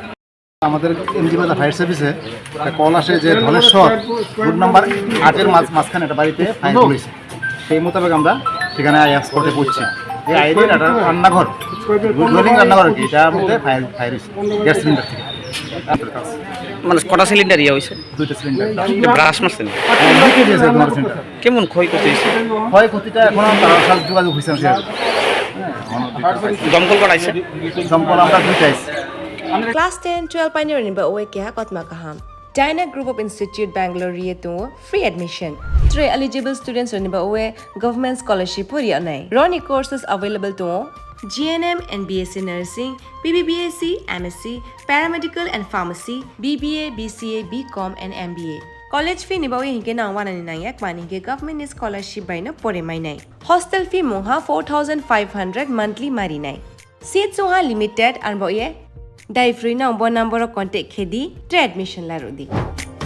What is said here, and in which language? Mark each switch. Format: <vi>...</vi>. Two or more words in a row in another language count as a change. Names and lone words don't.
<bn>আমাদের এমজি বাজার ফায়ার সার্ভিসে একটা কল আসে যে ধলেশ্বর রুট নাম্বার 8-এর মাঝখানে একটা বাড়িতে ফায়ার হয়েছে সেই মোতাবেক আমরা সেখানে আইয়া স্পটে পড়ছি এই আইডিয়ার একটা রান্নাঘর ডুয়েলিং রান্নাঘর কি এটার মধ্যে ফায়ার হয়েছে গ্যাস সিলিন্ডার থেকে মানে কটা সিলিন্ডার ইয়ে হয়েছে দুইটা সিলিন্ডার ব্রাশ মারছেন কেমন ক্ষয়ক্ষতি হয়েছে ক্ষয়ক্ষতিটা এখনো তার সাথে যোগাযোগ হয়েছে না দমকল করাইছে দমকল আমরা দুইটাইছি</bn> <trp>Class 10, 12 pioneer ni ba oe kya kotma kaham.</trp> <en>Dyna Group of Institute Bangalore to free admission.</en> <trp>3</trp> <en>eligible students</en> <trp>ni ba oe</trp> <en>government scholarship</en> <trp>puri anai.</trp> <en>Roni courses available to GNM and BSc Nursing, BBBSc, MSc, Paramedical and Pharmacy, BBA, BCA, BCom and MBA. College fee</en> <trp>ni ba oe hinke na 199 yak mani ke</trp> <en>government scholarship</en> <trp>by no pore mai nai.</trp> <en>Hostel fee</en> <trp>moha 4500 monthly mari nai. Seats moha</trp> <en>limited and</en> <trp>ba oe Dai</trp> <en>free number contact</en> <trp>khedi admission la rodi.</trp>